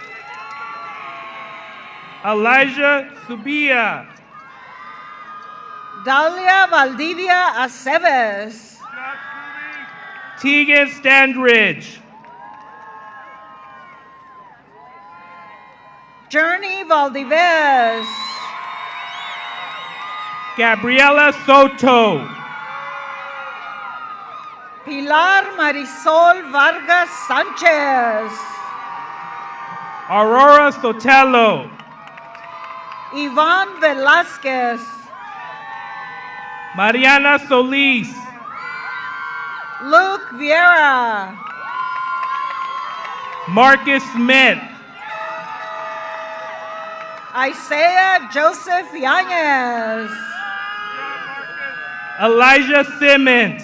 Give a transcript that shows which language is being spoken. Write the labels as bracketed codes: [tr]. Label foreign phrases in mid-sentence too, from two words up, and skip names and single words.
[en] Elijah Subia. Dalia Valdivia Aceves. Tegan Standridge. Journey Valdivez. Gabriela Soto. Pilar Marisol Vargas Sanchez. Aurora Sotelo. Iván Velázquez. Mariana Solis. Luke Vieira. Marcus Smith. Isaiah Joseph Yanez. Elijah Simmons.